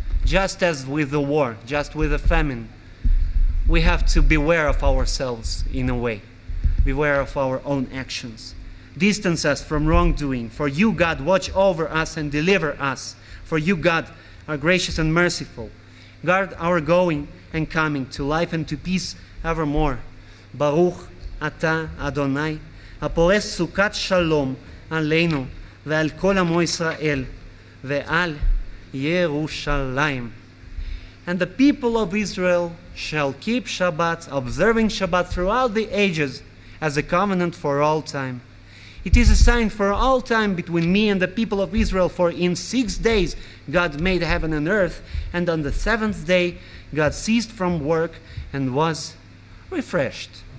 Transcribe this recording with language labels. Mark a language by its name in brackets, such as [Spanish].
[English] Just as with the war, just with the famine, we have to beware of ourselves in a way. Beware of our own actions. Distance us from wrongdoing. For you, God, watch over us and deliver us. For you, God, are gracious and merciful. Guard our going and coming to life and to peace evermore. [Hebrew] Baruch Ata Adonai, הפורס סוכת שלום עלינו ועל כל עמו ישראל ועל ירושלים. [English] And the people of Israel shall keep Shabbat, observing Shabbat throughout the ages as a covenant for all time. It is a sign for all time between me and the people of Israel, for in 6 days God made heaven and earth, and on the 7th day God ceased from work and was refreshed.